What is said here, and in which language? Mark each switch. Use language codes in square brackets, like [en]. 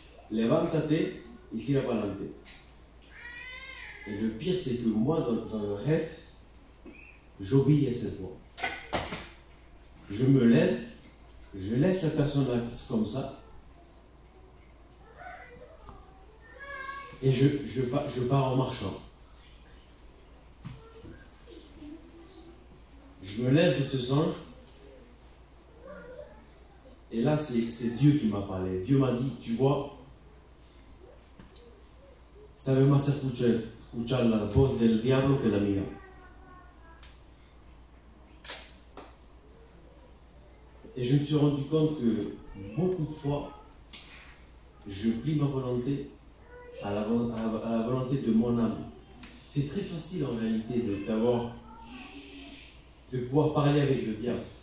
[es] Levántate y tira para adelante. [fr] Et le pire, c'est que moi, dans le rêve, j'obéis à cette voix. Je me lève, je laisse la personne comme ça, et je pars en marchant. Je me lève de ce songe, et là, c'est Dieu qui m'a parlé. Dieu m'a dit, tu vois, [es] sabe más escuchar la voz del diablo que la mía. [fr] Et je me suis rendu compte que beaucoup de fois, je plie ma volonté à la volonté de mon âme. C'est très facile en réalité de pouvoir parler avec le diable.